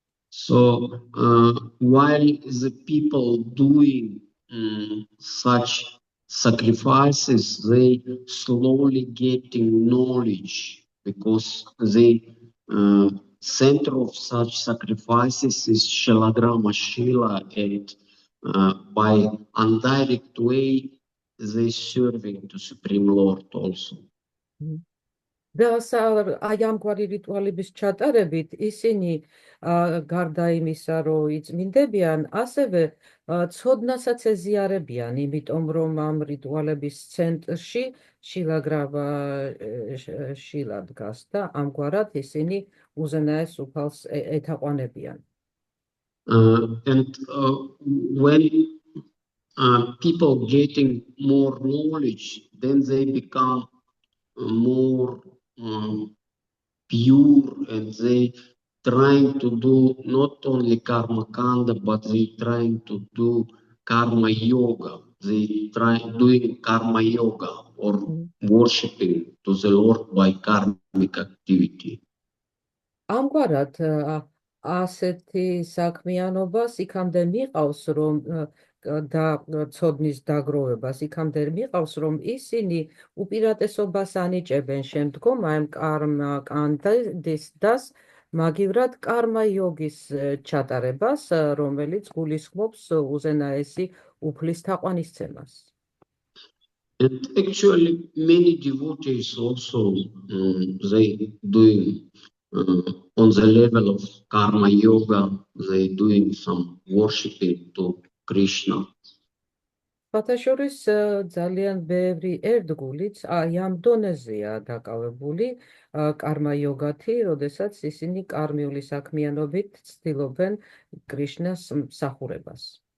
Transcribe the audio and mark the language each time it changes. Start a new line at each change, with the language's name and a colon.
English: So while the people doing such sacrifices, they slowly getting knowledge, because the center of such sacrifices is Shalagrama Shila, and by indirect way they serving to Supreme Lord also.
Georgian: და აი ამგვარი რიტუალების ჩატარებით ისინი გარდა იმისა, რომ იწმინდებიან, ასევე ცოდნასაც ეზიარებიან, იმიტომ რომ ამ რიტუალების ცენტრში შილაგრამა შილა დგას და ამგვარად ისინი უზენაეს უფალს ეთაყვანებიან.
English: And when people getting more knowledge, then they become more pure, and they trying to do not only karma kanda, but they trying to do karma yoga. They try doing karma yoga or worshiping to the Lord by karmic activity.
Georgian: ამგვარად ასეთი საქმიანობას იქამდე მიყავს, რომ და ცოდნის დაგროვებას იქამდე მიყავს, რომ ისინი უპირატესობას ანიჭებენ შემდგომ ამ კარმა კანდის დას მაგივრად კარმა იოგის ჩატარებას, რომელიც გულისხმობს უზენაესი უფლის თაყვანისცემას.
English: And actually many devotees also they doing on the level of karma yoga, they doing some worshiping to Krishna.
Georgian: ფათაშორის ძალიან ბევრი ერთგულიც აი ამ დონეზეა დაკავებული კარმა იოგათი, როდესაც ისინი კარმიული საქმიანობით ცდილობენ კრიშნას მსახურებას.